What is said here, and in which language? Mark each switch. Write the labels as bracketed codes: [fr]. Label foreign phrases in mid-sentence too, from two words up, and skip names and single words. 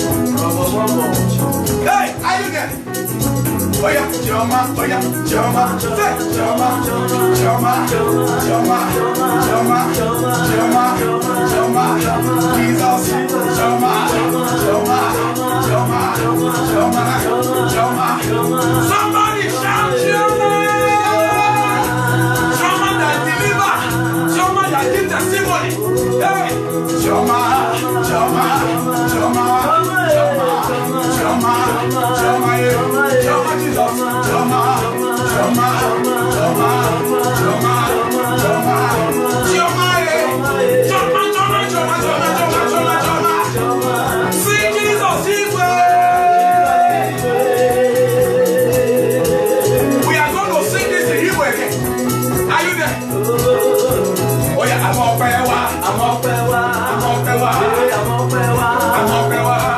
[en] Hey, are you there? Oh yeah, Joma, oh yeah, Joma, hey, Joma, Joma, Joma, Joma, Joma, Joma, Jesus, Joma, Joma, Joma, Joma, Joma. Somebody shout Joma. Joma that deliver. Joma that give testimony. Hey, Joma, Joma, Joma, Joma, Joma, Joma, Joma, Jesus, Joma, Joma, Joma, Joma, Joma, Joma, Joma. Sing Jesus His way. We are going to sing this in Hebrew again. Are you there? Oh yeah, I'm up there. I'm up there.